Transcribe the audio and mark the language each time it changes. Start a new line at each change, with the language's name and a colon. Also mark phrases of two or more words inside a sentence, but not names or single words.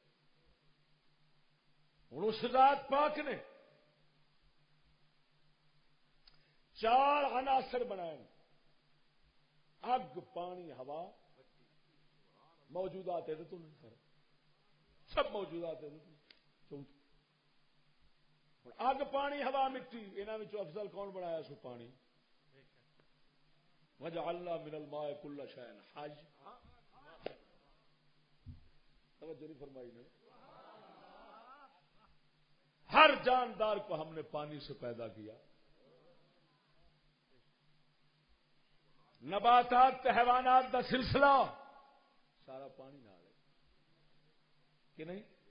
Punjabi: ہوں اس ذات پاک نے 4 عناصر بنائے، اگ، پانی، ہوا، موجودات ہے تو سب موجودات ہے۔ اگ، پانی، ہوا، مٹی، انہاں وچوں افضل کون بنایا؟ سو پانی۔
Arabic: وجعلنا من الماء كل شيء حي،
Punjabi: توجہ نہیں فرمائی نے؟
Urdu: ہر جاندار کو ہم نے پانی سے پیدا کیا،
Punjabi: نباتات حیوانات دا سلسلہ سارا پانی نال ہے کہ نہیں؟